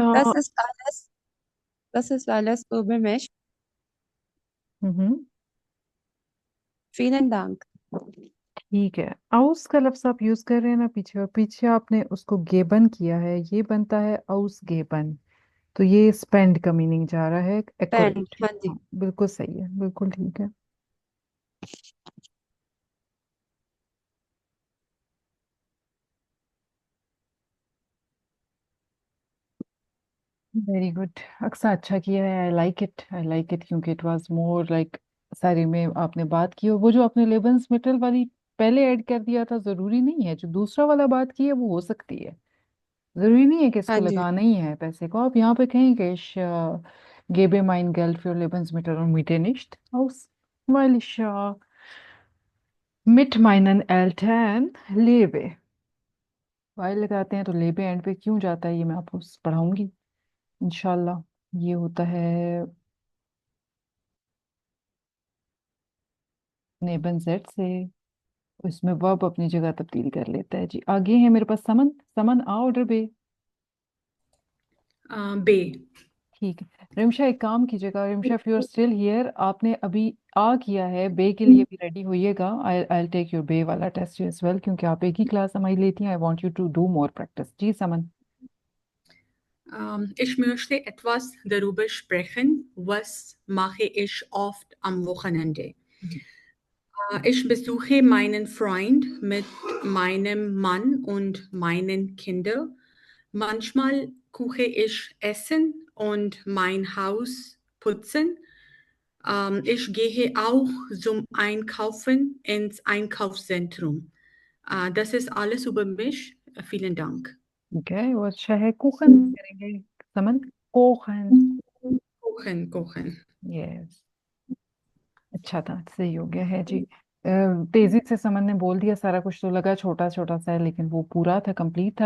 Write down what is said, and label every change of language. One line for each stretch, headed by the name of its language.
German: Das ist alles, das ist alles über mich. हम्म। Vielen Dank.
Hindi: ठीक है, आउस का लफ्ज आप यूज कर रहे हैं ना पीछे, और पीछे आपने उसको गेबन किया है, ये बनता है आउस गेबन। तो ये स्पेंड का मीनिंग जा रहा है पेन,
English: Accurate.
Hindi: हाँ जी। हाँ बिल्कुल सही है, बिल्कुल ठीक है।
English: Very good.
Hindi: अक्सा अच्छा किया है,
English: I like it, I like it,
Hindi: क्योंकि
English: it was more like
Hindi: सारी में आपने बात की, और वो जो आपने लेबन्स मेटल वाली पहले ऐड कर दिया था, जरूरी नहीं है, जो दूसरा वाला बात की है वो हो सकती है, जरूरी नहीं है कि हाँ इसको जी। लगाना ही है पैसे को। आप यहाँ पे कहें कि
German: ich gebe mein Geld für Lebensmittel und Miete nicht aus, weil ich mit meinen Eltern lebe।
Hindi: While लगाते हैं तो लेबे एंड पे क्यों जाता है ये मैं आपको पढ़ाऊंगी इंशाल्लाह। ये होता है नेबन जेड से, इसमें वर्ब अपनी जगह तब्दील कर लेता है। जी आगे है मेरे पास समन, समन आ ऑर्डर बे। बे। ठीक है रिमशा, एक काम कीजिएगा Rimsha,
English: if you are still here,
Hindi: आपने अभी आ किया है, बे के लिए भी ready होइएगा।
English: I I take your B वाला test as well,
Hindi: क्योंकि आप एक ही क्लास हमारी लेती हैं।
English: I want you to do more practice.
Hindi: Ji summon.
German: Ich möchte etwas darüber sprechen, was mache ich oft am Wochenende. Ich besuche meinen Freund mit meinem Mann und meinen Kindern. Manchmal koche ich Essen und mein Haus putzen. Ich gehe auch zum Einkaufen ins Einkaufszentrum. Das ist alles über mich. Vielen Dank.
Hindi: ठीक है, वो अच्छा है, कुखन करेंगे समन, कोखन।
German: Kochen, kochen.
Hindi: Yes, अच्छा था, सही हो गया है जी। तेजी से समन ने बोल दिया सारा कुछ, तो लगा छोटा छोटा सा है, लेकिन वो पूरा था, कंप्लीट था।